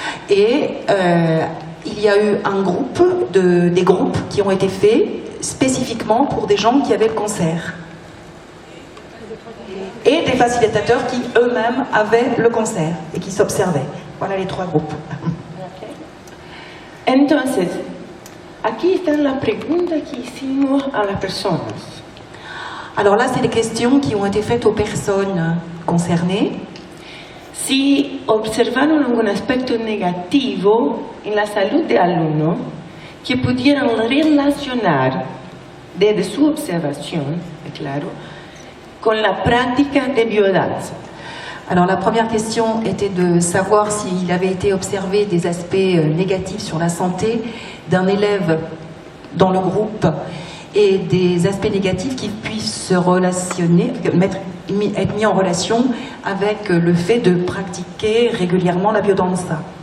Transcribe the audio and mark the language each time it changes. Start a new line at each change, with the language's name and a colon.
French: Et il y a eu un groupe, des groupes qui ont été faits spécifiquement pour des gens qui avaient le cancer. Et des facilitateurs qui eux-mêmes avaient le cancer et qui s'observaient. Voilà les 3 groupes.
Spanish: Entonces, aquí están las preguntas que hicimos a las personas.
French: Alors là, c'est les questions qui ont été faites aux personnes concernées.
Spanish: Si observaron algún aspecto negativo en la salud del alumno que pudieran relacionar desde su observación, claro, con la práctica de biodanza.
French: Alors la première question était de savoir s'il avait été observé des aspects négatifs sur la santé d'un élève dans le groupe et des aspects négatifs qui puissent se relationner, être mis en relation avec le fait de pratiquer régulièrement la biodanza.